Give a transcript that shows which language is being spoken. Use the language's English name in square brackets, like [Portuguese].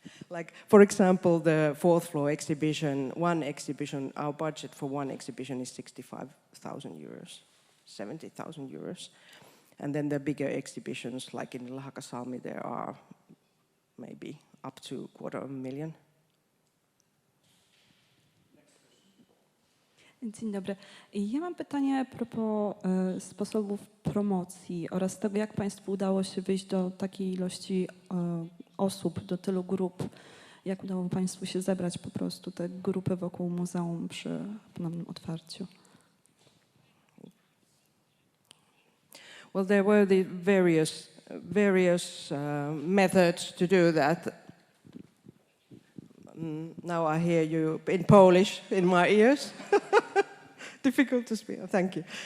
[English] Like, for example, the 4th floor exhibition, our budget for one exhibition is 65,000 euros, 70,000 euros. And then the bigger exhibitions, like in Lahakasalmi, there are maybe up to 250,000. [Polish] Dzień dobry. Ja mam pytanie a propos sposobów promocji oraz tego, jak Państwu udało się wyjść do takiej ilości osób, do tylu grup. Jak udało Państwu się zebrać po prostu te grupy wokół muzeum przy ponownym otwarciu? [English] Well, there were the various methods to do that. Now I hear you in Polish in my ears. Difficult to speak. Thank you.